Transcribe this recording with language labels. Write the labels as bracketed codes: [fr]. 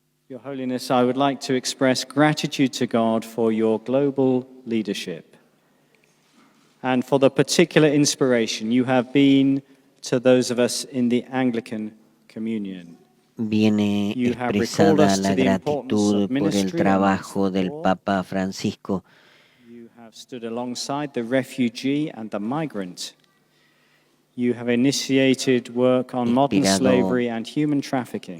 [en] Your Holiness, I would like to express gratitude to God for your global leadership and for the particular inspiration you have been to those of us in the Anglican communion. [es] Viene expresada la gratitud por el trabajo del Papa Francisco. [en] You have stood alongside the refugee and the migrant. You have initiated work on modern slavery and human trafficking.